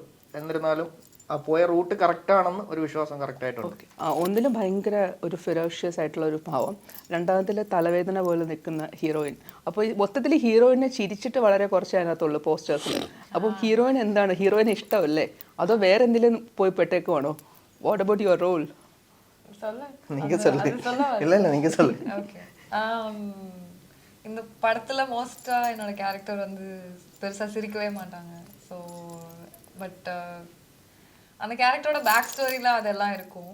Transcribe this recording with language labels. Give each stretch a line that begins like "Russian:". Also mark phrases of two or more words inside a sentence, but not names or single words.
Malayalam: എന്നിരുന്നാലും ആ പോയ റൂട്ട് കറക്റ്റ് ആണെന്ന് ഒരു വിശ്വാസം കറക്റ്റ് ആയിട്ടുണ്ട്. ഒന്നിലും ഭയങ്കര ഒരു ഫെറോഷ്യസ് ആയിട്ടുള്ള ഒരു ഭാവം, രണ്ടാമത്തിൽ തലവേദന പോലെ നിൽക്കുന്ന ഹീറോയിൻ. അപ്പോൾ മൊത്തത്തിൽ ഹീറോയിനെ ചിരിച്ചിട്ട് വളരെ കുറച്ച് അതിനകത്തുള്ളൂ പോസ്റ്റേഴ്സിൽ. അപ്പം ഹീറോയിൻ എന്താണ്, ഹീറോയിന് ഇഷ്ടമല്ലേ അതോ വേറെ എന്തെങ്കിലും പോയി പെട്ടേക്കുവാണോ?
English: What about your role?
Tamil: இந்த படத்துல மோஸ்டா என்னோட கேரக்டர் வந்து பெருசா சிரிக்கவே மாட்டாங்க.
English: so but
Tamil: அந்த கேரக்டரோட பேக் ஸ்டோரியில் அதெல்லாம் இருக்கும்.